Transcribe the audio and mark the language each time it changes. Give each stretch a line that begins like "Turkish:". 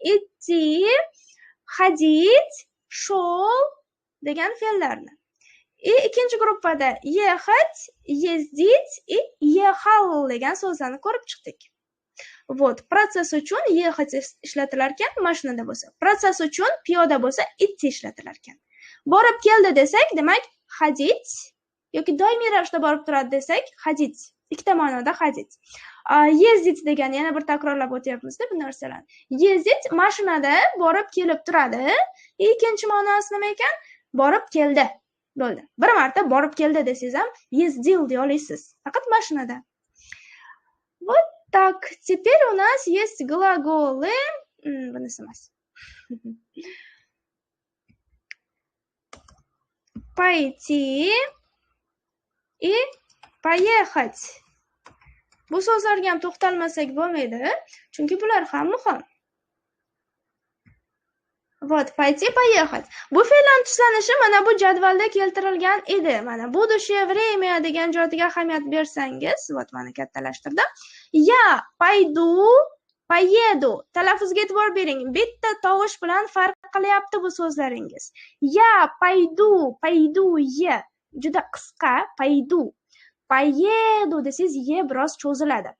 Russian: Идти, ходить, шел
Uzbek: degan fe'llarni. Ikkinchi gruppada
Russian: ехать, ездить и ехал
Uzbek: degan so'zlarni ko'rib chiqdik. Вот, protsess uchun ехать ishlatilar ekan, mashinada bo'lsa. Protsess uchun piyoda bo'lsa, идти ishlatilar ekan. Borib keldi desak, demak, ходить yoki doimiy ravishda borib turadi desak, ходить. Ikkita ma'noda ходить. Ездить degan yana bir takrorlab o'tyapmiz-da bu narsalarni. Ездить mashinada borib kelib turadi. Ikkinchi ma'nosi nima ekan? Borib keldi. Bo'ldi. Bir marta borib keldi desangiz ham ездил deya olasiz. Faqat mashinada.
Russian: Вот так. Теперь у нас есть глаголы.
Uzbek: bunisi emas.
Russian: Пойти и поехать.
Uzbek: Bu so'zlarga ham to'xtalmasak bo'lmaydi, chunki bular ham muhim.
Russian: Вот, пойти, поехать.
Uzbek: Bu fe'lning tuslanishi mana bu jadvalda keltirilgan edi. Mana
Russian: будущее время
Uzbek: degan joyiga ahamiyat bersangiz, вот mana kattalashtirdim.
Russian: Я пойду, поеду.
Uzbek: Talaffuzga e'tibor bering. Bitta tovush bilan farq qilyapti bu so'zlaringiz.
Russian: Я пойду, пойду, ye.
Uzbek: Juda qisqa, пойду. Поеду desangiz ye biroz cho'ziladi.